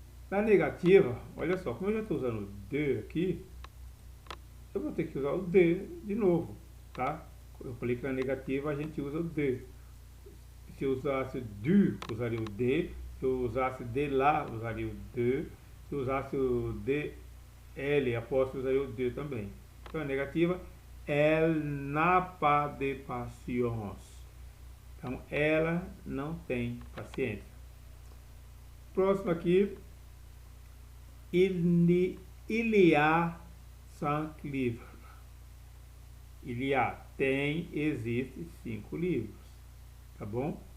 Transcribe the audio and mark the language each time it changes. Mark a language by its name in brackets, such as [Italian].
[Portuguese] Na negativa, olha só, como eu já estou usando de aqui, eu vou ter que usar o de de novo, tá? Eu falei que na negativa a gente usa o de. Se eu usasse du, usaria o de. Se eu usasse de lá, usaria o de. Se eu usasse o de L, apóstolo, usaria o de também. Então, a negativa, [French] elle n'a pas de patience. [Portuguese] Então, ela não tem paciência. Próximo aqui. [French] Il y a [Portuguese] 5 livros. [French] Il y a, [Portuguese] tem, existe 5 livros. Tá bom?